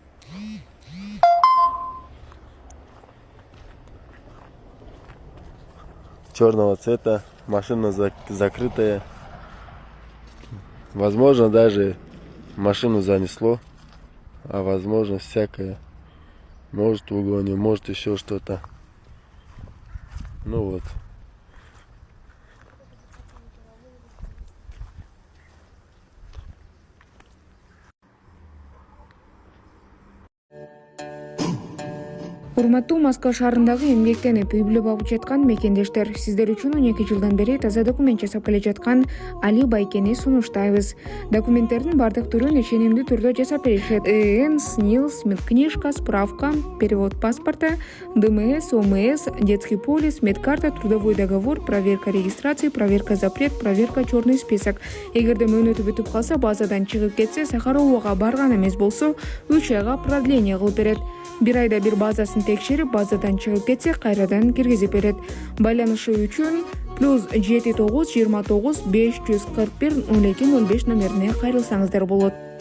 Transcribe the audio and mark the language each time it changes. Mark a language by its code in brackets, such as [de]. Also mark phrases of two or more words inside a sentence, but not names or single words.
[ru] Черного цвета, машина закрытая. Возможно, даже машину занесло, а возможно всякое. Может в угоне, может еще что-то. Ну вот. [ky] Урматтуу Москва шаарындагы эмгектенип үй бүлө багып жаткан мекендештер, сиздер үчүн 12 жылдан бери таза документ жасап келе жаткан Али Байкени сунуштайбыз. Документтердин бардык түрүн ишенимдүү түрдө жасап беришет. [ru] ИН, СНИЛС, медкнижка, справка, перевод паспорта, ДМС, ОМС, детский полис, медкарта, трудовой договор, проверка регистрации, проверка запрет, проверка черный список. [ky] Эгерде мөөнөтү бүтүп калса, базадан чыгып кетсе, Сахаровага барган эмес болсо, 3 айга продление кылып берет. 1 айда бир базасын текшерип, базадан чыгып кетсе, кайрадан киргизип берет. Байланышы үчүн +79 29 541 02 05 номерине кайрылсаңыздар болот.